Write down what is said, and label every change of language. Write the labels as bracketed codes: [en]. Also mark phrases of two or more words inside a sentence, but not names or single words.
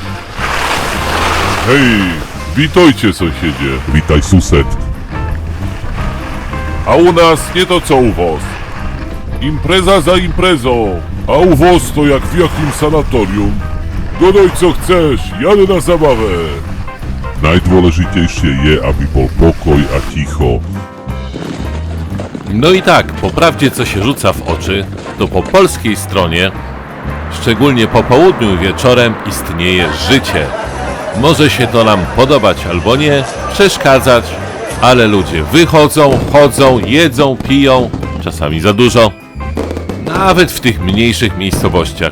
[pl] Hej, witajcie sąsiedzie. Witaj sused. A u nas nie to co u was. Impreza za imprezą, a u was to jak w jakim sanatorium. Dodaj co chcesz, jadę na zabawę. [sk] Najdôležitejšie je, aby bol pokoj a ticho. [pl] No i tak, po prawdzie co się rzuca w oczy, to po polskiej stronie, szczególnie po południu i wieczorem, istnieje życie. Może się to nam podobać albo nie, przeszkadzać, ale ludzie wychodzą, chodzą, jedzą, piją, czasami za dużo, nawet w tych mniejszych miejscowościach.